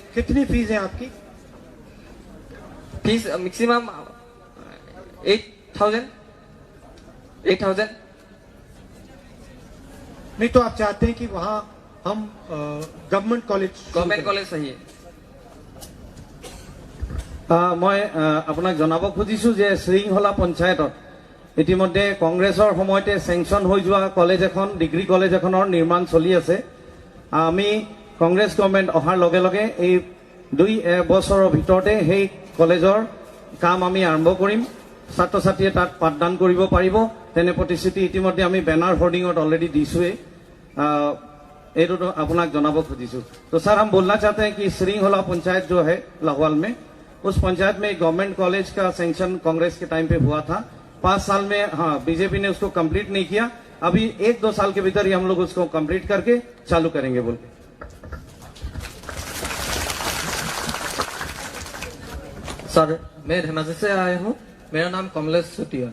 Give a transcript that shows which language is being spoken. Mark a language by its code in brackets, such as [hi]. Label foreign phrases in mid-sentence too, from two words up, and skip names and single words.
[hi] कितनी फीस है आपकी? फीस मैक्सिमम 8,000। नहीं तो आप चाहते हैं कि वहां हम [en] government college [hi] सही है। [as] মই আপোনাক জনাব খুজিছো যে শ্ৰীংহলা পঞ্চায়তত ইতিমধ্যে কংগ্ৰেছৰ সময়তে চেংচন হৈ যোৱা কলেজ এখন, ডিগ্ৰী কলেজ এখনৰ নিৰ্মাণ চলি আছে। আমি কংগ্ৰেছ গভৰ্ণমেণ্ট অহাৰ লগে লগে এই 2 বছৰৰ ভিতৰতে সেই কলেজৰ কাম আমি আৰম্ভ কৰিম। ছাত্ৰ ছাত্ৰীয়ে তাত পাঠদান কৰিব পাৰিব, তেনে প্ৰতিশ্ৰুতি ইতিমধ্যে আমি বেনাৰ হোৰ্ডিঙত অলৰেডি দিছোৱে। এইটো আপোনাক জনাব খুজিছো। [hi] তো सर हम बोलना चाहते हैं कि श्रींहला पंचायत जो है लाहौवाल में, उस पंचायत में [en] government college [hi] का सैंक्शन कांग्रेस के टाइम पे हुआ था। 5 साल में हाँ बीजेपी ने उसको कंप्लीट नहीं किया। अभी 1-2 साल के भीतर ही हम लोग उसको कंप्लीट करके चालू करेंगे बोल के। सर मैं धेमाजी से आया हूँ, मेरा नाम कमलेश चुटिया।